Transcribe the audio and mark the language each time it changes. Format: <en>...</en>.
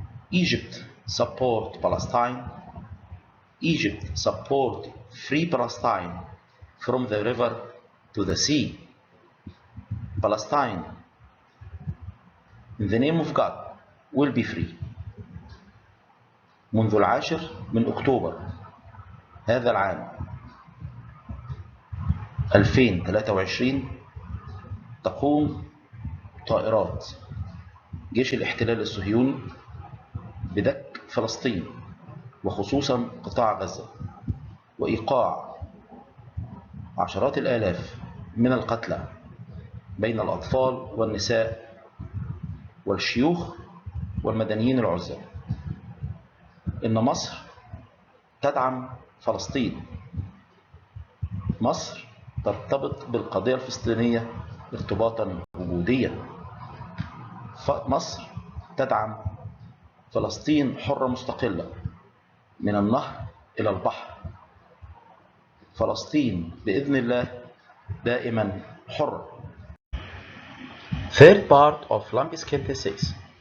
<en>Egypt support Palestine. Egypt support free Palestine from the river to the sea. Palestine, in the name of God, will be free.</en> <ar>منذ 10 من أكتوبر هذا العام 2023 تقوم طائرات جيش الاحتلال الصهيوني بدك فلسطين وخصوصا قطاع غزة وإيقاع عشرات الآلاف من القتلى بين الأطفال والنساء والشيوخ والمدنيين العزل. إن مصر تدعم فلسطين. مصر ترتبط بالقضية الفلسطينية ارتباطا وجوديا. مصر تدعم فلسطين حرة مستقلة من النهر إلى البحر. فلسطين بإذن الله دائما حرة.</ar> <en>Third part of Lumpy Skin Disease.</en>